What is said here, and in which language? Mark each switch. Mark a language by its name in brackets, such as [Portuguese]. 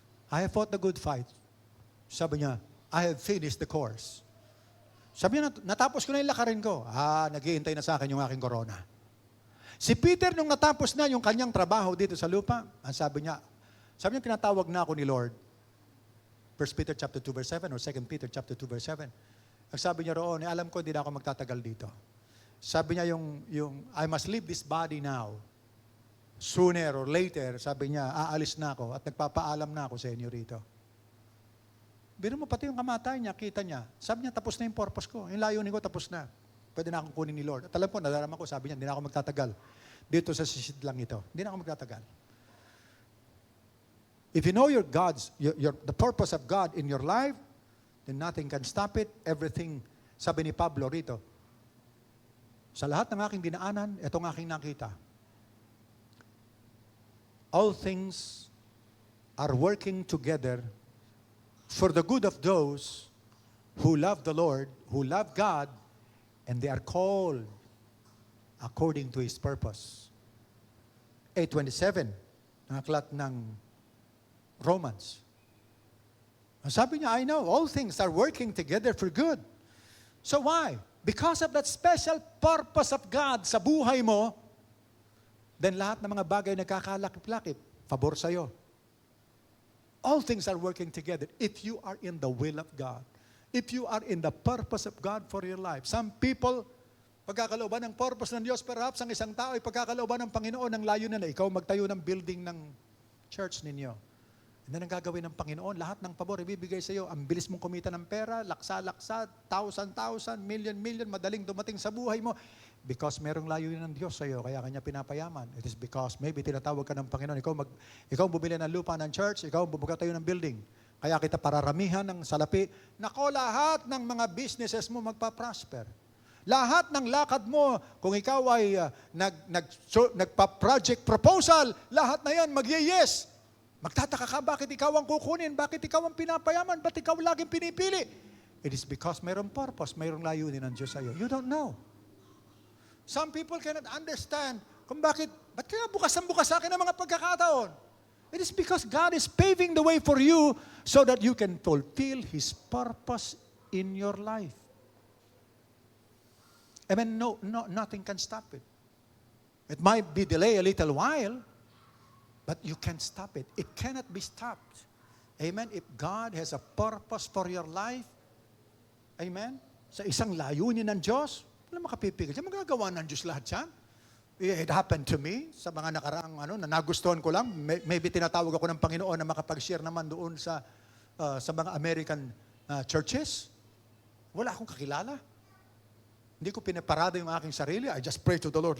[English] I have fought the good fight. [Filipino] Sabi niya, [English] I have finished the course. [Filipino] Sabi niya, natapos ko na yung lakarin ko. Naghihintay na sa akin yung aking corona. Si Peter, nung natapos na yung kanyang trabaho dito sa lupa, ang sabi niya, tinatawag na ako ni Lord. 1 Peter chapter 2 verse 7 or 2 Peter chapter 2 verse 7. Ang sabi niya roon, alam ko hindi na ako magtatagal dito. Sabi niya yung [English] I must leave this body now. Sooner or later, [Filipino] sabi niya, aalis na ako at nagpapaalam na ako sa inyo rito. Biro mo pati yung kamatayan niya, kita niya. Sabi niya, tapos na yung purpose ko. Yung layunin ko, tapos na. Pwede na akong kunin ni Lord. At alam ko, nadarama ko, sabi niya, hindi na ako magtatagal. Dito sa sisid lang ito. Hindi na ako magtatagal. [English] If you know your the purpose of God in your life, then nothing can stop it. Everything, [Filipino] sabi ni Pablo rito, sa lahat ng aking dinaanan, itong aking nakita. [English] All things are working together for the good of those who love the Lord, who love God, and they are called according to His purpose. [Filipino] 8:27, ang aklat ng Romans. Sabi niya, [English] I know, all things are working together for good. So why? Because of that special purpose of God [Filipino] sa buhay mo, then lahat ng mga bagay nagkakalakip-lakip, pabor sa'yo. [English] All things are working together if you are in the will of God. If you are in the purpose of God for your life. Some people, [Filipino] pagkakalooban ng purpose ng Diyos, perhaps ang isang tao ay pagkakalooban ng Panginoon ng layunin na ikaw magtayo ng building ng church ninyo. [English] And then [Filipino] ang gagawin ng Panginoon, lahat ng pabor ibibigay sa iyo. Ang bilis mong kumita ng pera, laksa-laksa, thousand, million, madaling dumating sa buhay mo. Because merong layunin ng Diyos sa iyo, kaya kanya pinapayaman. [English] It is because maybe [Filipino] tinatawag ka ng Panginoon, ikaw bumili ng lupa ng church, ikaw bumuka tayo ng building. Kaya kita pararamihan ng salapi. Nako, lahat ng mga businesses mo magpa-prosper. Lahat ng lakad mo, kung ikaw ay nagpa-project proposal, lahat na yan mag-yes. Magtataka ka, bakit ikaw ang kukunin? Bakit ikaw ang pinapayaman? Ba't ikaw laging pinipili? [English] It is because [Filipino] mayroong purpose, mayroong layunin ng Diyos sa iyo. [English] You don't know. Some people cannot understand [Filipino] kung ba't kaya bukas sa akin ang mga pagkakataon. [English] It is because God is paving the way for you so that you can fulfill His purpose in your life. I mean, nothing can stop it. It might be delayed a little while, but you can't stop it. It cannot be stopped. Amen? If God has a purpose for your life, amen? [Filipino] Sa isang layunin ng Diyos, wala makapipigil. Magagawa ng Diyos lahat yan. [English] It happened to me [Filipino] sa mga nakaraang na nagustuhan ko lang. [English] Maybe [Filipino] tinatawag ako ng Panginoon na makapag-share naman doon sa mga American churches. Wala akong kakilala. Hindi ko pinaparada yung aking sarili. [English] I just pray to the Lord.